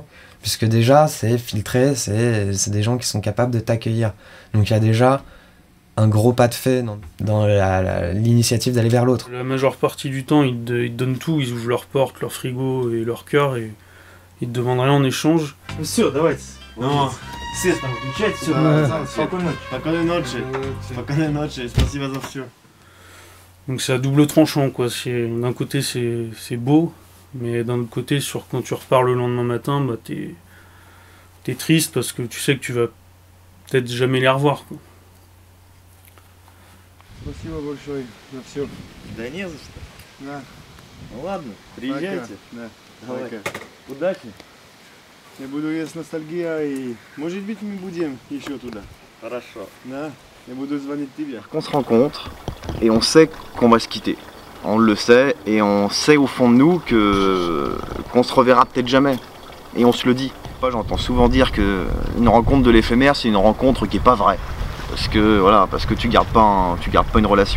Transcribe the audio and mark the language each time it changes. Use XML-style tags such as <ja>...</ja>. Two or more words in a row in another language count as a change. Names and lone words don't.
<fr>Puisque déjà c'est filtré, c'est des gens qui sont capables de t'accueillir. Donc il y a déjà un gros pas de fait dans l'initiative d'aller vers l'autre. La majeure partie du temps, ils te donnent tout, ils ouvrent leurs portes, leur frigo et leur cœur et ils te demandent rien en échange.</fr> <ru>Все, давайте.</ru> <fr>Non, c'est</fr> <ru>там включать, все. Спокойной ночи, спасибо за всё.</ru> <fr>Donc c'est à double tranchant quoi. D'un côté c'est beau, mais d'un autre côté quand tu repars le lendemain matin, bah t'es triste parce que tu sais que tu vas peut-être jamais les revoir quoi.</fr> <ru>Спасибо большое за всё. Да не за что. Да. Ну ладно, приезжайте. Да. Давай. Удачи. Я буду есть ностальгия и может быть мы будем еще туда. Хорошо. Да. Я буду звонить тебе.</ru> <fr>On se rencontre et on sait qu'on va se quitter. On le sait et on sait au fond de nous qu'on se reverra peut-être jamais. Et on se le dit. J'entends souvent dire qu'une rencontre de l'éphémère c'est une rencontre qui n'est pas vraie. Parce que tu gardes pas une relation.</fr>